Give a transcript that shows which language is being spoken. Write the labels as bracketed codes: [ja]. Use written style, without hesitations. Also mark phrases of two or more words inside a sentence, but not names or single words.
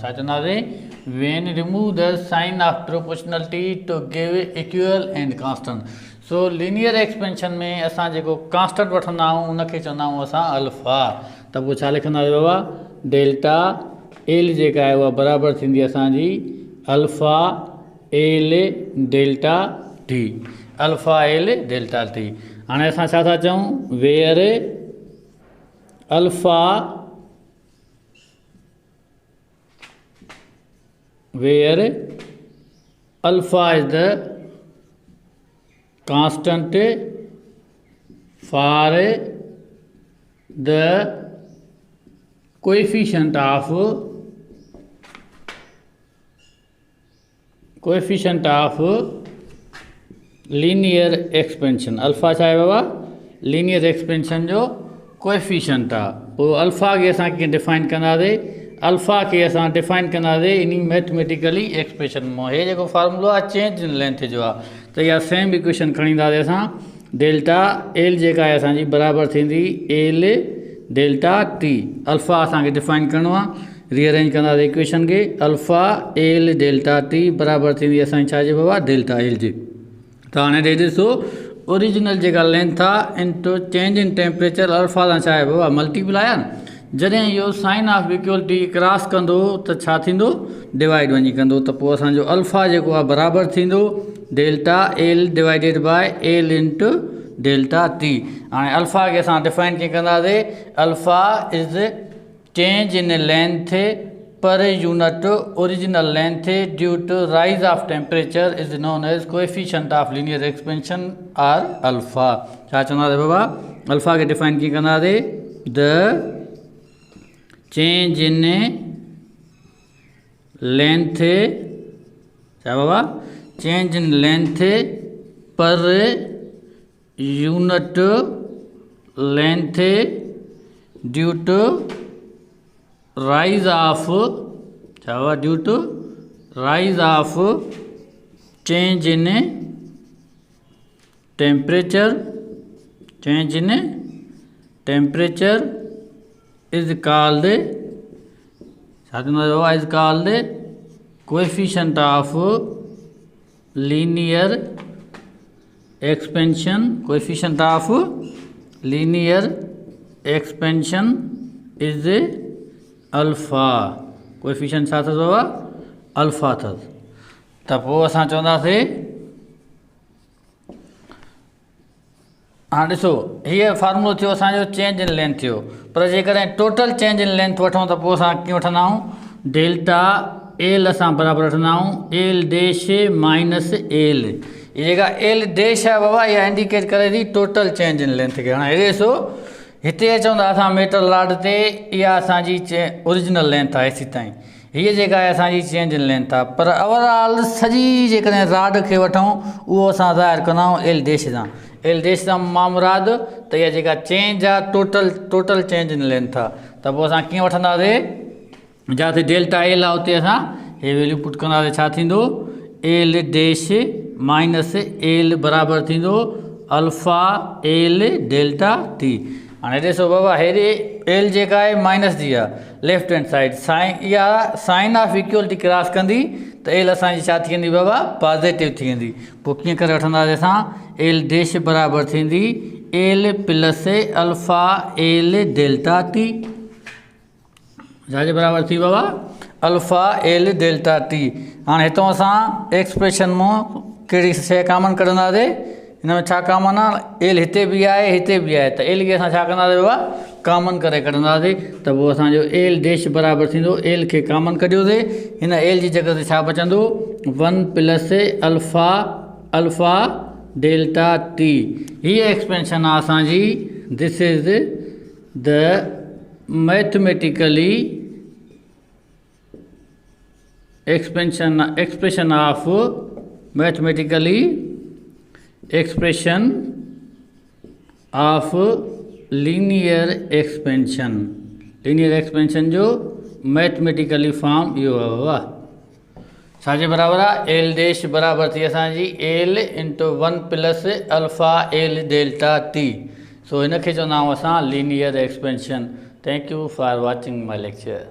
[sd] छा चवंदासीं? [en] when remove the sign of proportionality to give equal and constant. [sd] सो [en] linear expansion [sd] में असां जेको कांस्टेंट वठंदा आहियूं उनखे चवंदा आहियूं असां अल्फा। त पोइ छा लिखंदासीं बाबा? डेल्टा एल जेका आहे उहा बराबरि थींदी असांजी अल्फा एल डेल्टा टी। अल्फा एल डेल्टा टी। हाणे असां छा था चऊं? [en] where alpha is the constant for the coefficient of linear expansion. [sd] अल्फा छा आहे बाबा? [en] linear expansion [sd] जो कोएफिशिएंट आहे। पोइ अल्फा खे असां कीअं डिफाइन कंदासीं? अल्फा खे असां डिफाइन कंदासीं इन [en] mathematically expression [sd] मां। हे जेको फार्मूलो आहे [en] change in length [sd] जो आहे। त इहा सेम इक्वेशन खणी ईंदासीं असां। डेल्टा एल जेका आहे असांजी बराबरि थींदी एल डेल्टा टी। अल्फा असांखे डिफाइन करिणो आहे, रीअरेंज कंदासीं इक्वेशन खे। अल्फा एल डेल्टा टी बराबरि थींदी असांजी छाजे बाबा? डेल्टा एल जी। त हाणे ॾे ॾिसो, ओरिजिनल जेका लेंथ आहे इनटू [en] change in temperature [sd] अल्फा सां छा आहे बाबा? मल्टीप्लाई आहे न। जॾहिं इहो [en] sign of equality [sd] क्रॉस कंदो त छा थींदो? डिवाइड वञी कंदो। त पोइ असांजो अल्फा जेको आहे बराबरि थींदो डेल्टा एल [en] divided by [sd] एल इंटू डेल्टा टी। हाणे अल्फा खे असां डिफाइन कीअं कंदासीं? [en] alpha is change in length per unit original length due to rise of temperature is known as coefficient of linear expansion or alpha. [sd] छा चवंदासीं बाबा? अल्फा खे डिफाइन कीअं कंदासीं? [en] the change in length, [sd] छा बाबा? [en] change in length per unit length due to rise of, [sd] छा बाबा? [en] due to rise of change in temperature. change in temperature is called, is called coefficient of linear expansion। coefficient of linear expansion is alpha। [sd] coefficient छा अथसि बाबा? अल्फा अथसि। त पोइ असां चवंदासीं हाँ ॾिसो, हीअ फार्मूलो थियो असांजो [en] change in length [sd] थियो। पर जेकॾहिं [en] total change in length [sd] वठूं त पोइ असां कीअं वठंदा आहियूं? डेल्टा एल असां बराबरि वठंदा आहियूं एल डैश माइनस एल। हीअ जेका एल डैश आहे बाबा इहा इंडिकेट करे थी [en] total change in length [sd] खे। हाणे हेॾे ॾिसो, हिते अचूं था असां [en] metal rod [sd] ते, इहा असांजी [en] original length [sd] आहे हेसि ताईं। हीअ जेका आहे असांजी [en] change in length [sd] आहे। पर ओवरऑल सॼी जेकॾहिं रॉड खे वठूं उहो असां ज़ाहिर कंदा आहियूं एल डैश सां। एल डैश सां मां मुराद त इहा जेका चेंज आहे [en] total change in length [sd] आहे। त पोइ असां कीअं वठंदासीं? जिते डेल्टा एल आहे उते असां हे [en] value put [sd] कंदासीं। छा थींदो? एल डैश माइनस एल बराबरि थींदो अल्फ़ा एल डेल्टा टी। हाणे ॾिसो बाबा, हेॾे एल जेका आहे माइनस जी आहे [en] left hand side, [sd] साइन इहा [en] sign of equality [sd] क्रॉस कंदी त एल असांजी छा थी वेंदी बाबा, पॉज़िटिव थी वेंदी। पोइ कीअं करे वठंदासीं असां, एल डैश बराबरि थींदी एल प्लस अल्फ़ा एल डेल्टा टी। छाजे बराबरि थी बाबा, अल्फ़ा एल डेल्टा टी। हाणे हितां असां एक्सप्रेशन मां कहिड़ी शइ कॉमन कढंदासीं, हिन में छा कॉमन आहे, एल हिते बि आहे हिते बि आहे, त एल खे असां छा कंदासीं बाबा, कॉमन करे कढंदासीं। त पोइ असांजो एल डैश बराबरि थींदो, एल खे कॉमन कढियोसीं, हिन एल जी जॻह ते छा बचंदो, 1 प्लस अल्फ़ा डेल्टा टी। हीअ एक्सपेंशन आहे असांजी, [en] this is the mathematically expression of mathematically expression of linear expansion। linear expansion [sd] जो [en] mathematically form [sd] इहो आहे बाबा। छाजे बराबरि आहे, एल डैश बराबरि थी असांजी एल इंटू 1 प्लस अल्फ़ा एल डेल्टा टी। सो हिन खे चवंदा आहियूं असां [en] linear expansion. thank you for watching my lecture.